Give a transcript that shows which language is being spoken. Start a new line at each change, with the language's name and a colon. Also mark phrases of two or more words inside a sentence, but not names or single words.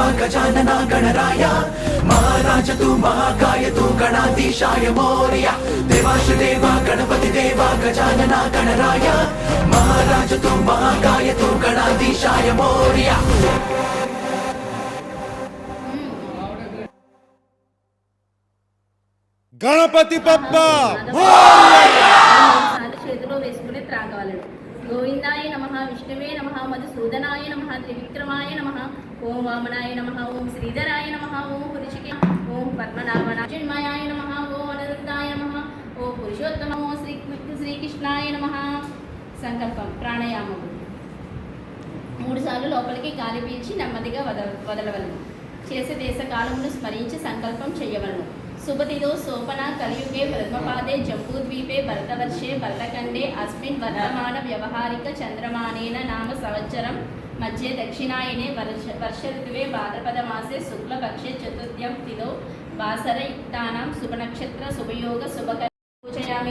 Marathi: गजानना गणराय महाराज तू महाकाय तू गणाधीशाय मोरया देवाशदेव गणपति देवा गजानना गणराय महाराज तू महाकाय तू गणाधीशाय मोरया गणपति बप्पा
Telugu: చేతిలో వేసుకుని త్రాగవలెను.
Sanskrit: గోవిందాయ నమః, విష్ణువే నమః, మధుసూదనాయ నమః, త్రివిక్రమాయ నమః, ఓం వామనాయ నమః, ఓం శ్రీధరాయ నమః, ఓం పురుషికే, ఓం పద్మనాభనాయ నమః, ఓం అనిరుద్ధాయ నమః, ఓం పురుషోత్తమ, ఓం శ్రీకృష్ణాయ నమః.
Telugu: సంకల్పం ప్రాణాయామము 3 సార్లు లోపలికి గాలి పీల్చి నెమ్మదిగా వదలవలను. చేసే దేశ కాలమును స్మరించి సంకల్పం చేయవలను.
Sanskrit: सुबतिदो सोपना कलियुगे प्रथमपादे जम्बूद्वीपे भरतवर्षे भरतखंडे अस्मिन् वर्तमान व्यवहारिक चंद्रमानेन नाम संवत्सरं मध्ये दक्षिणायने वर्ष ऋतुवे भाद्रपद मासे शुक्लपक्षे चतुर्थ्यं तिथौ वासरयुक्तानां शुभनक्षत्र शुभयोग शुभकर्म पूजयामि.